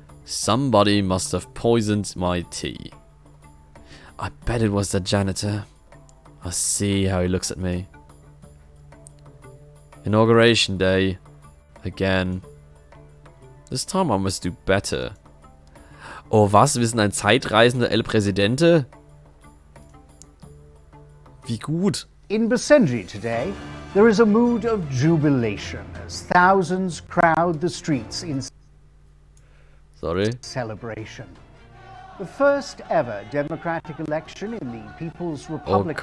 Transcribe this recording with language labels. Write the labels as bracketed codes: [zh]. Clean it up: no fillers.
[en] Somebody must have poisoned my tea. I bet it was the janitor. I see how he looks at me. Inauguration day. Again. This time I must do better. [de] Oh was? Wir sind ein zeitreisender El Presidente? Wie gut. [en] In Basenji today, there is a mood of jubilation as thousands crowd the streets in celebration. The first ever democratic election in the People's Republic